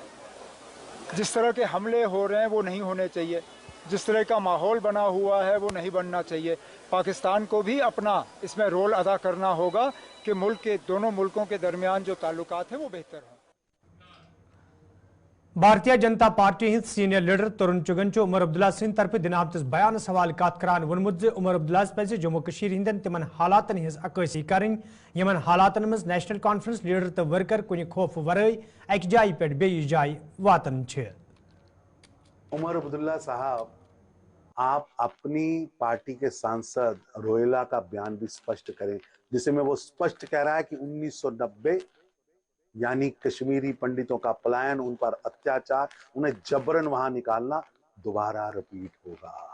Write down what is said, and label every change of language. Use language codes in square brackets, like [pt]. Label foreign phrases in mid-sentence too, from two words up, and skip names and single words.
[hi] जिस तरह के हमले हो रहे हैं वो नहीं होने चाहिए, जिस तरह का माहौल बना हुआ है वो नहीं बनना चाहिए। पाकिस्तान को भी अपना इसमें रोल अदा करना होगा कि मुल्क के दोनों मुल्कों के दरमियान जो ताल्लुकात हैं वो बेहतर हों। [ks] भारतीय जनता पार्टी हिंद सीनियर लीडर तरुण चुगन उमर अब्दुल्ला सिंह तरफ दिन आमतिस बयान सवाल कत करान वोनमुत उमर अब्दुल्ला पज जम्मू कश्मीर हिंदन तिमन हालातन हिज अक्सी करन यमन हालातन मज नेशनल कॉन्फ्रेंस लीडर तो वर्कर कुछ खौफ वरय अक जाय पे बेयिस जाय वातन छे। [hi] उमर अब्दुल्ला साहब, आप अपनी पार्टी के सांसद रोहिला का बयान भी स्पष्ट करें, जिसमें वो स्पष्ट कह रहा है कि 1990 यानी कश्मीरी पंडितों का पलायन, उन पर अत्याचार, उन्हें जबरन वहां निकालना दोबारा रिपीट होगा।